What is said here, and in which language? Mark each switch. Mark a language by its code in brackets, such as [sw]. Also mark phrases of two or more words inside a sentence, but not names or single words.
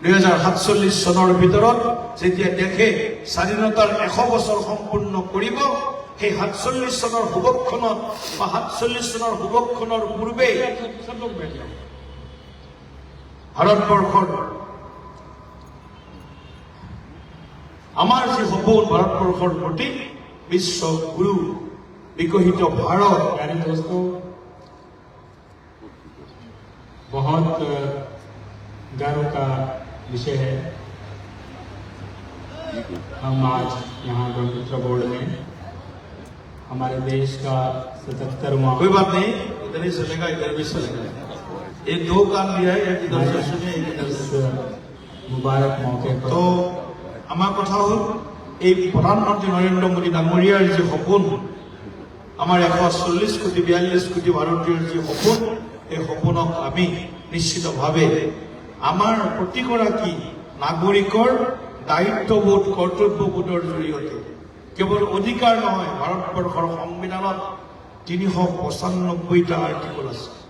[as] 2047 চনৰ ভিতৰত যেতিয়া দেশে স্বাধীনতাৰ 100 বছৰ সম্পূৰ্ণ কৰিব, সেই 47 চনৰ শুভক্ষণত বা 47 চনৰ শুভক্ষণৰ পূৰ্বে ভাৰতবৰ্ষৰ আমাৰ যি সপোন ভাৰতবৰ্ষৰ প্ৰতি বিশ্ব গুৰু [hi] विकसित भारत। प्यारे दोस्तों, बहुत गर्व का विषय है। हम आज यहाँ ब्रह्मपुत्र बोर्ड में हमारे देश का 77वां, कोई बात नहीं, इधर ही चलेगा, इधर भी चलेगा। ये दो काम दिया है, एक इधर से सुने, एक इधर से। मुबारक मौके पर [as] तो আমার কথা হল এই প্রধানমন্ত্রী নরেন্দ্র মোদী ডাঙরিয়ার যে সপোন, আমার 140 কোটি 42 কোটি ভারতীয়র যে সপোন, এই সপোনক আমি নিশ্চিতভাৱে আমাৰ প্ৰতিগৰাকী নাগৰিকৰ দায়িত্ববোধ কৰ্তব্যবোধৰ জৰিয়তে কেৱল অধিকাৰ নহয়, ভাৰতবৰ্ষৰ সংবিধানত 395টা আৰ্টিকল আছে,